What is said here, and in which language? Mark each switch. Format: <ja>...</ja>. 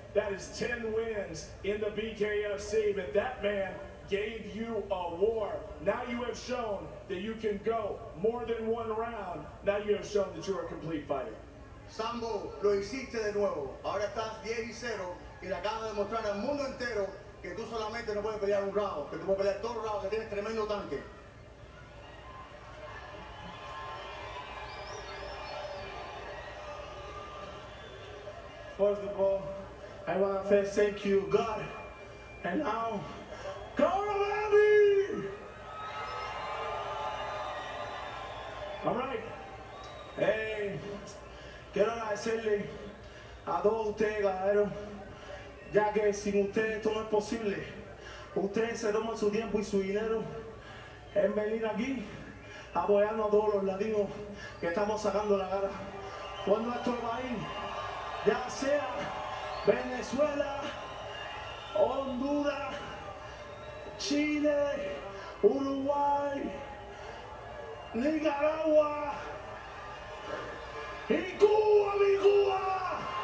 <en>That is 10 wins in the BKFC, but that man gave you a war. Now you have shown that you can go more than one round. Now you have shown that you're a complete fighter.</en> <es>Zambo, lo hiciste de nuevo. Ahora estás 10-0 y le acabas de demostrar al mundo entero que tú solamente no puedes pelear un round, que tú puedes pelear todos los rounds, que tienes tremendo tanque.</es> <en>First of all, I want to say thank you, God, and now, go baby! All right.</en> <es>Hey, quiero agradecerle a todos ustedes, caballeros, ya que sin ustedes esto no es posible. Ustedes se toman su tiempo y su dinero en venir aquí apoyando a todos los latinos que estamos sacando la cara por nuestro país, ya sea Venezuela, Honduras, Chile, Uruguay, Nicaragua y Cuba, mi Cuba.</es>